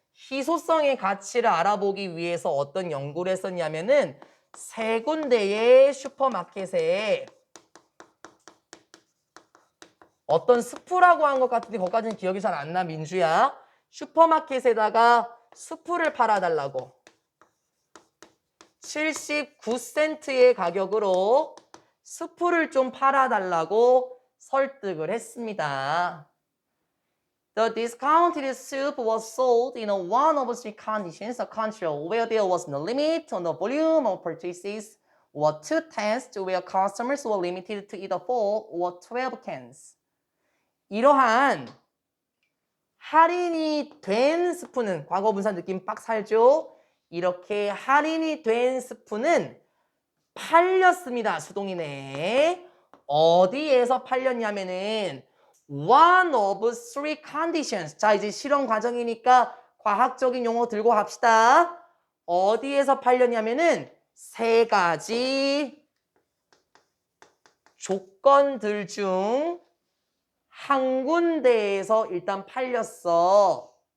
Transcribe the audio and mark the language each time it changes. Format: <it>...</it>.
<ko>희소성의 가치를 알아보기 위해서 어떤 연구를 했었냐면은 3군데의 슈퍼마켓에 어떤 스프라고 한 것 같은데 거기까지는 기억이 잘 안 나, 민주야. 슈퍼마켓에다가 스프를 팔아달라고 79센트의 가격으로 스프를 좀 팔아달라고 설득을 했습니다.</ko> <en>The discounted soup was sold in one of three conditions, a country where there was no limit on the volume of purchases, or 2 tests where customers were limited to either 4 or 12 cans.</en> <ko>이러한 할인이 된 스프는, 과거 분사 느낌 빡 살죠? 이렇게 할인이 된 스프는 팔렸습니다. 수동이네. 어디에서 팔렸냐면은</ko> <en>one of three conditions.</en> <ko>자, 이제 실험 과정이니까 과학적인 용어 들고 갑시다. 어디에서 팔렸냐면은 3가지 조건들 중 한 군데에서 일단 팔렸어.</ko>